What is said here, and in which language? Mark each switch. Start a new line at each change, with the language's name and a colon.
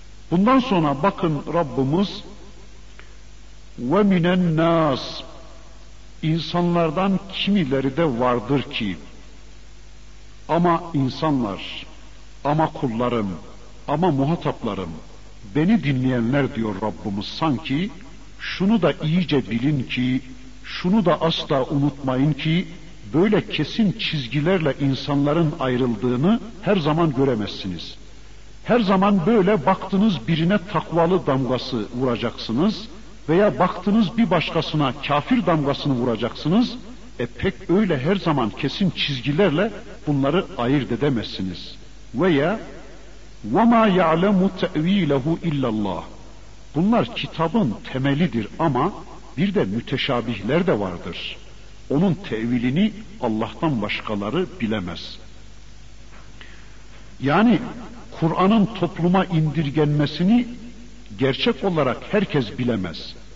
Turkish: Bundan sonra bakın Rabbimiz
Arabic: ve minen nas,
Turkish: insanlardan kimileri de vardır ki, ama insanlar, ama kullarım, ama muhataplarım, beni dinleyenler diyor Rabbimiz, sanki şunu da iyice bilin ki, şunu da asla unutmayın ki, böyle kesin çizgilerle insanların ayrıldığını her zaman göremezsiniz. Her zaman böyle baktınız birine takvalı damgası vuracaksınız veya baktınız bir başkasına kafir damgasını vuracaksınız. Pek öyle her zaman kesin çizgilerle bunları ayırt edemezsiniz.
Arabic: Veya وَمَا يَعْلَمُ تَعْو۪يلَهُ اِلَّا اللّٰهِ.
Turkish: Bunlar kitabın temelidir ama bir de müteşabihler de vardır. Onun tevilini Allah'tan başkaları bilemez. Yani Kur'an'ın topluma indirgenmesini gerçek olarak herkes bilemez.